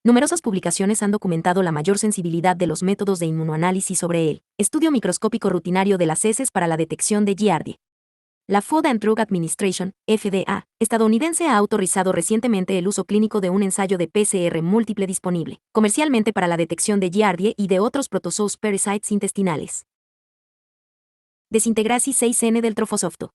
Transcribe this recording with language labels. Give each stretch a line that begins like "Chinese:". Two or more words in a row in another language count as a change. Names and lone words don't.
Spanish: Numerosas publicaciones han documentado la mayor sensibilidad de los métodos de inmunoanálisis sobre el estudio microscópico rutinario de las heces para la detección de Giardia. La Food and Drug Administration, FDA, estadounidense ha autorizado recientemente el uso clínico de un ensayo de PCR múltiple disponible, comercialmente para la detección de Giardia y de otros protozoos parasites intestinales. Desintegrasi 6N del trofosofto.